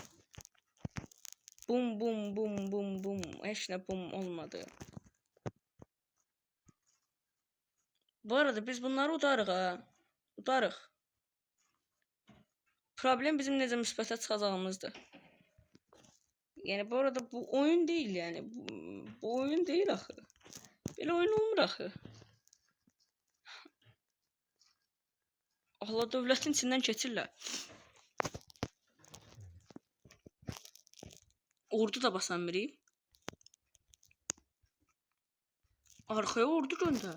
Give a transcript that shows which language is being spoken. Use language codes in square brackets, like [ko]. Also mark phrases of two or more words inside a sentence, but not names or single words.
[az] Bum. Heç nə bum olmadı. Bu arada biz bunları udarıq ha. Udarıq. Problem bizim necə müsbətə çıxacağımızdır. Yəni bu arada bu [tr] oyun değil yani. Bu oyun değil [az] axı. Belə oyun olmur axı. Allah dövlətin içindən keçirlər. Ordu da basan biri. [tr] Arkaya ordu gönder.